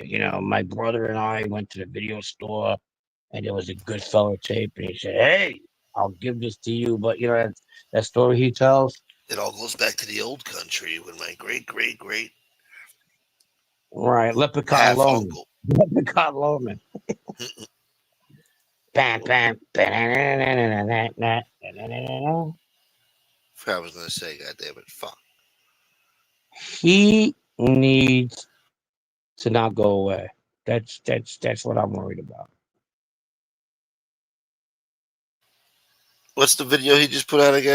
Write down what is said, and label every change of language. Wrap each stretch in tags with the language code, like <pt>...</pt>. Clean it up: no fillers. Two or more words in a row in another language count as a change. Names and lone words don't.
<en>You know, my brother and I went to the video store, and there was a Goodfella tape, and he said, "Hey, I'll give this to you." But you know that story he tells. It all goes back to the old country when my great, great, great Right, Leprechaun half Loman. uncle. Leprechaun Loman. Bam, bam, I was going to say, goddamn it. Fuck. he needs to not go away. That's what I'm worried about. What's the video he just put out again?</en>